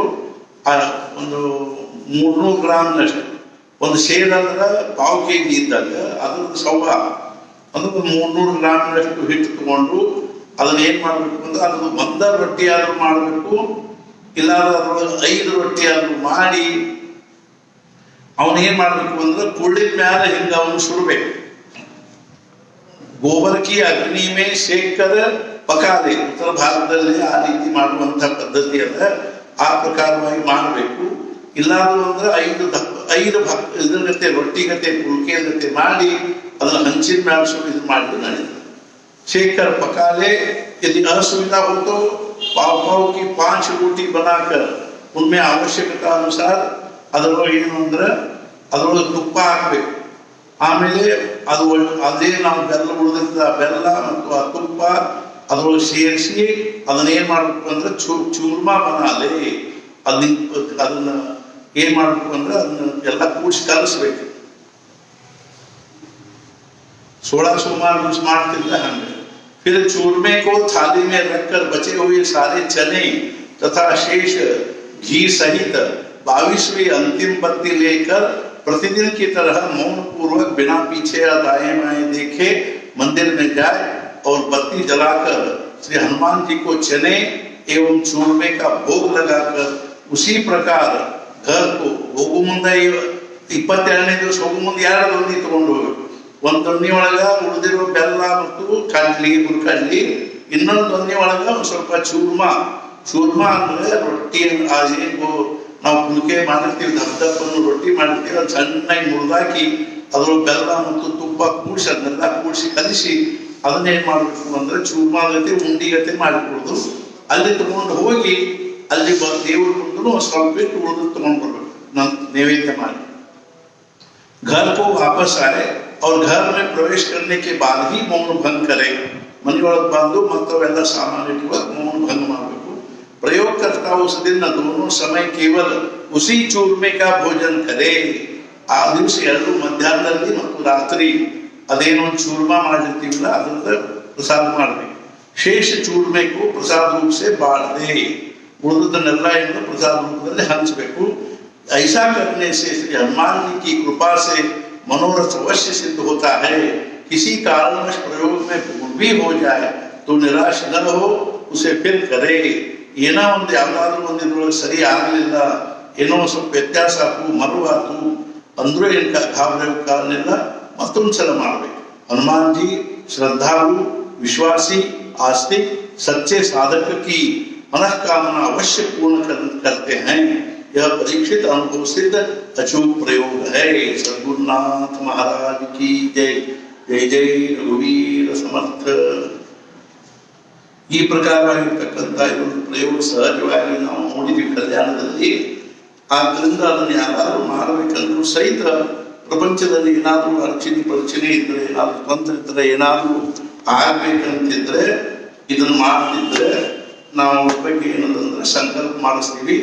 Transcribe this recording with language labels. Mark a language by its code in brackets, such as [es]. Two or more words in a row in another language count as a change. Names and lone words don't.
[kn] ಒಂದು 300 ಗ್ರಾಮ್ನಷ್ಟು, ಒಂದು ಶೇರ್ ಅಂದ್ರೆ 1/2 kg ಇದ್ದಾಗ ಅದ್ರದ್ದು ಸವಾ ಅಂದ್ರೆ 300 ಗ್ರಾಮ್ನಷ್ಟು ಹಿಟ್ಟು ತಗೊಂಡು ಅದನ್ನ ಏನ್ ಮಾಡ್ಬೇಕು ಅಂದ್ರೆ ಅದ್ರದ್ದು 1 ರೊಟ್ಟಿ ಆದ್ರೂ ಮಾಡಬೇಕು, ಇಲ್ಲಾಂದ್ರೆ ಅದ್ರೊಳಗೆ 5 ರೊಟ್ಟಿ ಆದ್ರೂ ಮಾಡಿ ಅವನ ಏನ್ ಮಾಡ್ಬೇಕು ಅಂದ್ರೆ ಕುಳ್ಳಿನ ಮ್ಯಾಲ ಹಿಂಗ ಅವನು ಸುಡಬೇಕು। [hi] गोबर की अग्नि में सेक कर पका दे। [kn] उत्तर ಭಾರತದಲ್ಲಿ ಆ ರೀತಿ ಮಾಡುವಂತ ಪದ್ಧತಿ ಅದ, ಆ ಪ್ರಕಾರವಾಗಿ ಮಾಡಬೇಕು। ಇಲ್ಲಾದ್ರೂ ಅಂದ್ರೆ 5 ಇದ್ರ ಗತೆ ರೊಟ್ಟಿ ಗತೆ ಪುಲ್ಕೆ ಗತೆ ಮಾಡಿ ಅದನ್ನ ಹಂಚಿನ ಮ್ಯಾಲ ಇದು ಮಾಡಿದ್ರೆ ನಡೆಯುತ್ತೆ। [hi] सेक कर पका ले। यदि असुविधा हो तो पाव पाव की 5 रोटी बनाकर उनमें आवश्यकता अनुसार [kn] ಅದರೊಳಗೆ ಏನು ಅಂದ್ರೆ ಅದರೊಳಗೆ ತುಪ್ಪ ಹಾಕಬೇಕು। ಆಮೇಲೆ ಅದು ಅದೇ ನಾವು ಬೆಲ್ಲ ಉಳಿದಿರ್ತದೆ, ಆ ಬೆಲ್ಲ ಮತ್ತು ಆ ತುಪ್ಪ ಅದರೊಳಗೆ ಸೇರಿಸಿ ಅದನ್ನ ಏನ್ ಮಾಡ್ಬೇಕು ಅಂದ್ರೆ [hi] चूरमा बना ले। [kn] ಅದನ್ನ ಏನ್ ಮಾಡ್ಬೇಕು ಅಂದ್ರೆ ಅದನ್ನ ಎಲ್ಲ ಕೂಡಿಸಿ ಕಲಿಸ್ಬೇಕು। 16 सोमवार ಮಾಡ್ತಿದ್ದ ಹಂಗೆ। [hi] फिर चूरमे को थाली में रखकर बचे हुए सारे चने तथा शेष घी सहित 22वीं अंतिम पत्ती लेकर प्रतिदिन की तरह मौन पूर्वक बिना पीछे या दाएं बाएं देखे मंदिर में जाए और बत्ती जलाकर श्री हनुमान जी को चने एवं चूरमे का भोग लगाकर उसी प्रकार घर को [kn] ಹೋಗು ಮುಂದೆ 22ನೇ ದಿವಸ ಹೋಗು ಮುಂದೆ 2 ದೊಣ್ಣಿ ತಗೊಂಡು ಹೋಗ್ಬೇಕು। ಒಂದು ದೊಣ್ಣಿ ಒಳಗ ಉಳಿದಿರೋ ಬೆಲ್ಲ ಮತ್ತು ಕಡ್ಲಿ ಹುರ್ಕಡ್ಲಿ, ಇನ್ನೊಂದು ದೊಣ್ಣಿ ಒಳಗ ಸ್ವಲ್ಪ ಚೂರ್ಮಾ ಅಂದ್ರೆ ರೊಟ್ಟಿ ನಾವು ಪುಲ್ಕೆ ಮಾಡಿರ್ತೀವಿ, ದಪ್ಪನ್ನು ರೊಟ್ಟಿ ಮಾಡಿರ್ತೀವಿ, ಅದು ಸಣ್ಣಾಗಿ ಮುರಿದಾಕಿ ಅದ್ರೊಳಗೆ ಬೆಲ್ಲ ಮತ್ತು ತುಪ್ಪ ಕೂಡಿಸಿ ಅದನ್ನೆಲ್ಲ ಕೂಡಿಸಿ ಕಲಿಸಿ ಅದನ್ನೇನ್ ಮಾಡ್ಬೇಕು ಅಂದ್ರೆ ಚೂರ್ಮಾ ಗತೆ ಉಂಡಿಗತೆ ಮಾಡಿಕೊಡೋದು। ಅಲ್ಲಿ ತಗೊಂಡು ಹೋಗಿ ಅಲ್ಲಿ ದೇವ್ರ ಮುಂದೂ ಸ್ವಲ್ಪ ಬಿಟ್ಟು ಉಳಿದು ತಗೊಂಡು ಬರ್ಬೇಕು, ನೈವೇದ್ಯ ಮಾಡಿ। [hi] घर को वापस आए और घर में प्रवेश करने के बाद ही मौन भंग करे। [kn] ಮನೆಯೊಳಗೆ ಬಂದು ಮತ್ತವೆಲ್ಲ ಸಾಮಾನ್ಯ ಇಟ್ಟುವಾಗ ಮೌನ ಭಂಗ ಮಾಡಬೇಕು। [hi] प्रयोग करता उस दिन दोनों समय केवल उसी चूरमे का भोजन करे। [kn] ಆ ದಿವಸ ಎರಡು ಮಧ್ಯಾಹ್ನದಲ್ಲಿ ಮತ್ತು ರಾತ್ರಿ ಅದೇನೋ ಚೂರ್ಮಾ ಮಾಡಿರ್ತೀವಲ್ಲ ಅದರಿಂದ ಪ್ರಸಾದ ಮಾಡಬೇಕು। [hi] शेष चूरमे को प्रसाद रूप से बांट दे, [kn] ಉಳಿದದನ್ನೆಲ್ಲ ಏನು ಪ್ರಸಾದ ರೂಪದಲ್ಲಿ ಹಂಚಬೇಕು। [hi] ऐसा करने से श्री हनुमान जी की कृपा से मनोरथ अवश्य सिद्ध होता है। किसी कारणवश प्रयोग में भूल भी हो जाए तो निराश न हो, उसे फिर करे। ಏನೋ ಒಂದು ಯಾವ್ದಾದ್ರು ಒಂದಿದ್ರೊಳಗೆ ಸರಿ ಆಗಲಿಲ್ಲ, ಏನೋ ಸ್ವಲ್ಪ ವ್ಯತ್ಯಾಸ ಆಯ್ತು, ಮರುವಾತು ಅಂದ್ರೂ ಏನು ಗಾಬರಿ ಕಾರಣ ಇಲ್ಲ, ಮತ್ತೊಂದು ಸಲ ಮಾಡಬೇಕು। हनुमान जी श्रद्धालु, विश्वासी, आस्तिक, सच्चे साधक की मनोकामना अवश्य पूर्ण करते हैं। यह परीक्षित अनुभव सिद्ध अचूक प्रयोग है। सद्गुरुनाथ महाराज की जय। जय जय रघुवीर समर्थ। [kn] ಈ ಪ್ರಕಾರವಾಗಿರ್ತಕ್ಕಂಥ ಇದೊಂದು ಪ್ರಯೋಗ ಸಹಜವಾಗಿ ನಾವು ನೋಡಿದ್ವಿ ಕಲ್ಯಾಣದಲ್ಲಿ। ಆದ್ದರಿಂದ ಅದನ್ನು ಯಾರಾದರೂ ಮಾಡಬೇಕಂದ್ರೂ ಸಹಿತ ಪ್ರಪಂಚದಲ್ಲಿ ಏನಾದರೂ ಅಡಚಣೆ ಇದ್ರೆ, ಏನಾದರೂ ತೊಂದರೆ ಇದ್ರೆ, ಏನಾದರೂ ಆಗ್ಬೇಕಂತಿದ್ರೆ ಇದನ್ನು ಮಾಡ್ತಿದ್ರೆ ನಾವು ಅದ್ರ ಬಗ್ಗೆ ಏನಂದ್ರೆ ಸಂಕಲ್ಪ ಮಾಡಿಸ್ತೀವಿ।